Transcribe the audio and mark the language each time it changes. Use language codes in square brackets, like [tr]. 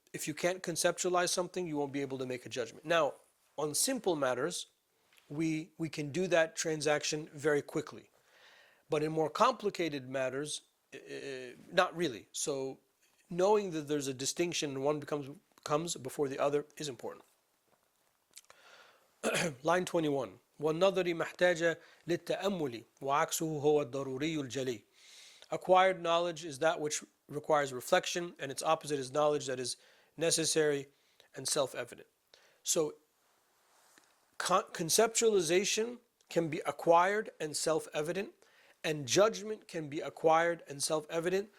[en] If you can't conceptualize something, you won't be able to make a judgment. Now, on simple matters, we can do that transaction very quickly. But in more complicated matters, not really. So knowing that there's a distinction and one comes before the other is important. Line 21. [ar] والنظر محتاج للتأمل وعكسه هو الضروري الجلي. [en] Acquired knowledge is that which requires reflection, and its opposite is knowledge that is necessary and self-evident. So conceptualization can be acquired and self-evident, and judgment can be acquired and self-evident.